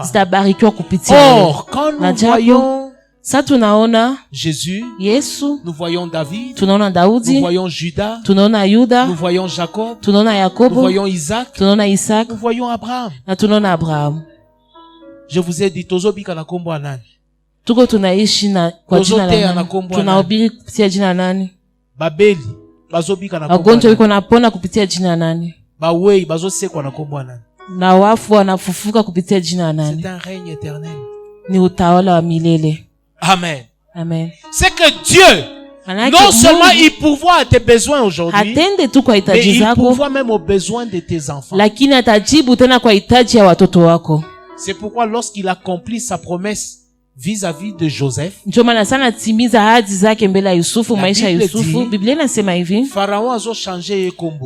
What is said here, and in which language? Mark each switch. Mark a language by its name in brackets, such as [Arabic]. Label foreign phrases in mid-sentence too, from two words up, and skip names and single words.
[French] Or, quand nous voyons Jésus, nous voyons David, nous voyons Judas, nous voyons Jacob, nous voyons Isaac, nous voyons Abraham. Je vous ai dit, [Lingala] tozobika na kombo ya nani? [Swahili] Tuko tunaishi na kwa jina la nani? Tunahubiri kupitia jina la nani? [Lingala] Babeli bazobika na kombo. [Swahili] Wagonjwa wiko napona kupitia jina la nani? [Lingala] Bawei bazosekwa na kombo ya nani? [Swahili] Na wafu wanafufuka kupitia jina la nani? [French] C'est un règne éternel. [Swahili] Ni utawala wa milele. Amen. Amen. [French] C'est que Dieu, non seulement il pourvoit à tes besoins aujourd'hui, mais il pourvoit même aux besoins de tes enfants. C'est pourquoi lorsqu'il accomplit sa promesse vis-à-vis de Joseph, Pharaon a changé kombo.